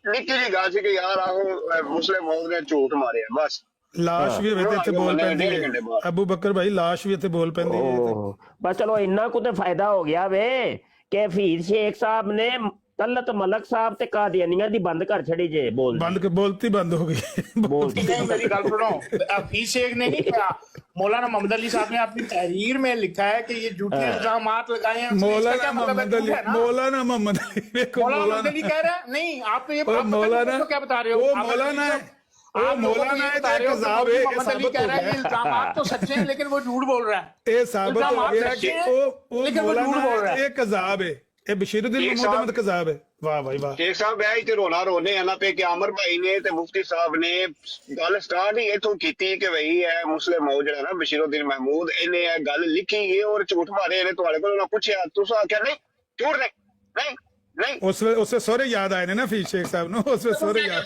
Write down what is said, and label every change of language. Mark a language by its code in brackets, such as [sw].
[pa] ਨਿੱਕੀ ਜੀ ਗੱਲ ਸੀ ਕਿ ਯਾਰ ਆਹੋ ਮੁਸਲਿਮ ਮੌਦ ਨੇ ਝੂਠ ਮਾਰਿਆ, ਬਸ ਲਾਸ਼ ਵੀ ਹੋਵੇ ਤੇ ਇੱਥੇ ਬੋਲ ਪੈਂਦੀ ਹੈ। ਅਬੂ ਬਕਰ ਭਾਈ ਲਾਸ਼ ਵੀ ਇੱਥੇ ਬੋਲ ਪੈਂਦੀ ਹੈ। ਓਹ, ਬਸ ਚਲੋ ਇੰਨਾ ਕੁ ਤੇ ਫਾਇਦਾ ਹੋ ਗਿਆ ਵੇ ਕਿ ਹਫੀਜ਼ ਸ਼ੇਖ ਸਾਹਿਬ ਨੇ ਤਲਤ ਮਲਕ ਸਾਹਿਬ ਤੇ ਕਾਦੀਆਨੀਆਂ ਦੀ ਬੰਦ ਕਰ ਛੜੀ ਜੇ। [hi] बोलती बंद हो गई। नहीं मेरी गल सुनो, हफीज शेख ने नहीं कहा, मौलाना मोहम्मद अली साहब ने अपनी तहरीर में लिखा है कि ये झूठे इल्जामात लगाए हैं। मौलाना मोहम्मद अली, मौलाना मोहम्मद अली, मौलाना मोहम्मद अली कह रहा है नहीं, आप तो ये मौलाना क्या बता रहे हो? वो मौलाना है, वो मौलाना है, कज़ाब है। मोहम्मद अली कह रहा है कि इल्जामात तो सच्चे हैं लेकिन वो झूठ बोल रहा है। ये साबित हो गया कि वो लेकिन वो झूठ बोल रहा है। ये कज़ाब है, ये बशीरुद्दीन महमूद अहमद कज़ाब है। वाह भाई वाह। [pa] ਸ਼ੇਖ ਸਾਹਿਬ ਇਹ ਤੇ ਰੋਣਾ ਰੋਨੇ ਆ ਨਾ ਪਏ ਕਿ ਅਮਰ ਭਾਈ ਨੇ ਤੇ ਮੁਫਤੀ ਸਾਹਿਬ ਨੇ ਗੱਲ ਸਟਾਰਟ ਹੀ ਇਥੋਂ ਕੀਤੀ ਕਿ ਭਈ ਇਹ ਮੁਸਲਿਮ ਮੌਦ ਜਿਹੜਾ ਨਾ ਬਸ਼ੀਰੁद्दीन महमूद ਇਹਨੇ ਇਹ ਗੱਲ ਲਿਖੀ ਹੈ ਔਰ ਝੂਠ ਮਾਰੇ ਨੇ। ਤੁਹਾਡੇ ਕੋਲ ਉਹਨਾਂ ਪੁੱਛਿਆ, ਤੁਸੀਂ ਆਖਿਆ ਨਹੀਂ ਝੂਠ ਨਹੀਂ, ਨਹੀਂ ਉਸੇ ਸਹੁਰੇ ਯਾਦ ਆਏ ਨੇ ਨਾ ਫੀਸ ਸ਼ੇਖ ਸਾਹਿਬ ਨੂੰ, ਉਸੇ ਸਹੁਰੇ ਯਾਦ